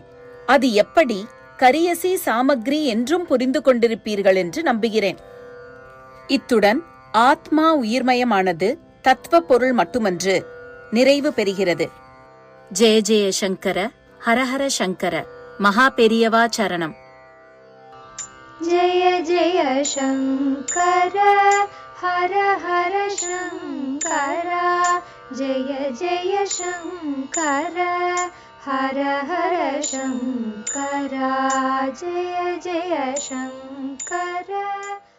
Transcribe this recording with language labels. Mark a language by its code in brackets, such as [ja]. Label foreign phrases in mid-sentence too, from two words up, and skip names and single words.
[ta] அது எப்படி கரியசி சாமக்ரி என்றும் புரிந்து கொண்டிருப்பீர்கள் என்று நம்புகிறேன். இத்துடன் ஆத்மா உயிர்மயமானது தத்துவ பொருள் மட்டுமன்று, நிறைவு பெறுகிறது. [sa] जय जय शङ्कर, हरहर शङ्कर, [ta] மகா பெரியவா [sa] சரணம். जय जय शङ्कर हर हर शङ्कर, जय जय शङ्कर हर हर शङ्कर, जय जय शङ्कर.